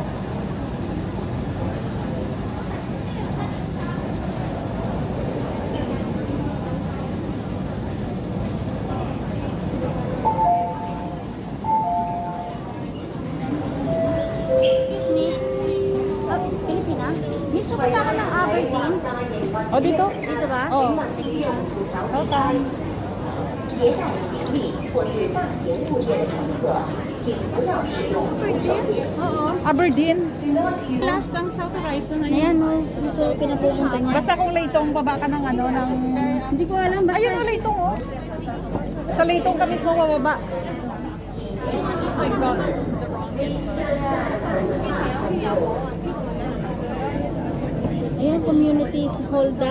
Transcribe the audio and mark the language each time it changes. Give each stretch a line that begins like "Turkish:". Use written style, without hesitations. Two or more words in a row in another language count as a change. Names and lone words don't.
English: Excuse me.
Filipino: Pilipina? Miss, pupunta ka ng Aberdeen? O dito? Dito ba? Oh.
English: Welcome.
Chinese: 携带行李或是大型物件乘客，请不要使用扶手电梯。
Filipino: Oo. Aberdeen. Last ang South Horizon. Ayan o. Ito pinapupunta niya. Basta kung Laytong baba ka ng ano, ng... Hindi ko alam. Basta. Ayun o, Laytong oh. Sa Laytong ka mismo bababa. Ayan,
English: community hall
Filipino: daw.